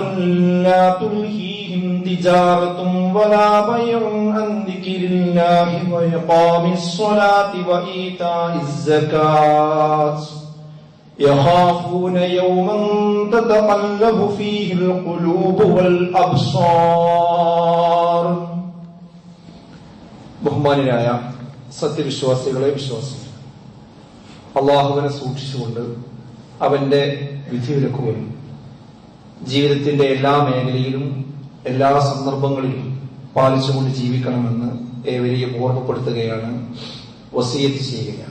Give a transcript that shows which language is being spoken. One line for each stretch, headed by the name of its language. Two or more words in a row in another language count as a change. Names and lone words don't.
Arabic: لا تلهيهم تجارة ولا بيع عن ذكر الله وإقام الصلاة وإيتاء الزكاة يخافون يوما تتقلب فيه القلوب والأبصار
Malayalam: ബഹുമാനരായ സത്യവിശ്വാസികളെ വിശ്വാസികൾ, അള്ളാഹുവിനെ സൂക്ഷിച്ചുകൊണ്ട് അവന്റെ വിധിവിലക്കുകൾ ജീവിതത്തിന്റെ എല്ലാ മേഖലയിലും എല്ലാ സന്ദർഭങ്ങളിലും പാലിച്ചുകൊണ്ട് ജീവിക്കണമെന്ന് ഏവരെയും ഓർമ്മപ്പെടുത്തുകയാണ്, വസിയത്ത് ചെയ്യുകയാണ്.